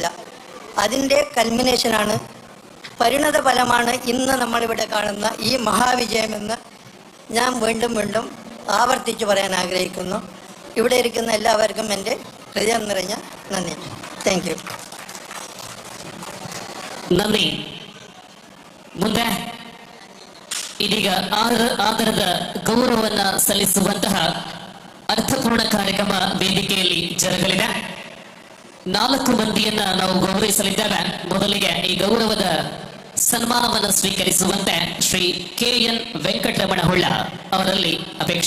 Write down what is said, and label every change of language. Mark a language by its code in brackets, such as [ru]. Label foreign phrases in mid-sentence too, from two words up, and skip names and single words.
[ml] അതിൻ്റെ കൽമിനേഷനാണ്, പരിണത ഫലമാണ് ഇന്ന് നമ്മളിവിടെ കാണുന്ന ഈ മഹാവിജയമെന്ന് ഞാൻ വീണ്ടും വീണ്ടും ആവർത്തിച്ച് പറയാൻ ആഗ്രഹിക്കുന്നു. ഇവിടെ ഇരിക്കുന്ന എല്ലാവർക്കും എൻ്റെ ഹൃദയം നിറഞ്ഞ നന്ദി. [en] thank you. [ml] നന്ദി. [kn] ಮುಂದೆ ಇದೀಗ ಆದರದ ಗೌರವವನ್ನು ಸಲ್ಲಿಸುವಂತಹ ಅರ್ಥಪೂರ್ಣ ಕಾರ್ಯಕ್ರಮ ವೇದಿಕೆಯಲ್ಲಿ ಜರುಗಲಿದೆ. 4 ಮಂದಿಯನ್ನ ನಾವು ಗೌರವಿಸಲಿದ್ದೇವೆ. ಮೊದಲಿಗೆ ಈ ಗೌರವದ ಸನ್ಮಾನವನ್ನು ಸ್ವೀಕರಿಸುವಂತೆ ಶ್ರೀ KN ವೆಂಕಟರಮಣ ಹೊಳ್ಳ ಅವರಲ್ಲಿ ಅಪೇಕ್ಷೆ.